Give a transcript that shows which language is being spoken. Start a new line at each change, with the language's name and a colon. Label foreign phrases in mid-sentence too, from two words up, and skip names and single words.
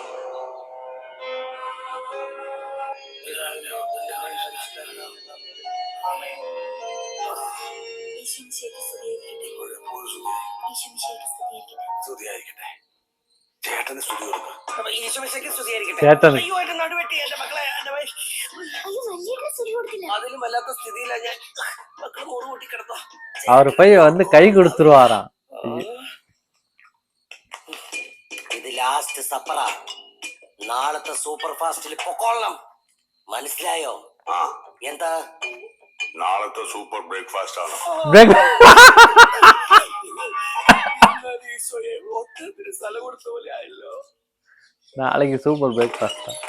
Malayalam: ചേട്ടന് സ്തുതി കൊടുക്കും. ഈശോമിശിഹായ്ക്ക് സ്തുതിയായിരിക്കട്ടെ. ചേട്ടന്. അയ്യോ, എന്റെ നടുവെട്ടി എന്റെ മക്കളെ. അതിലും വല്ലാത്ത സ്ഥിതിയിലാ ഞാൻ. മക്കൾ മൂന്ന് കൂട്ടി കിടന്നു.
Tamil: அவர் போய் வந்து கை கொடுத்துருவாராம்.
Malayalam: ഇത്
English: last supperആ.
Malayalam: നാളത്തെ
English: super fastിൽ
Malayalam: പൊക്കോളണം. മനസ്സിലായോ? എന്താ? നാളത്തെ
English: super breakfast
Malayalam: ആണ്. സ്ഥലം കൊടുത്ത പോലെ ആയല്ലോ.
Tamil: நாளைக்கு
English: super breakfast.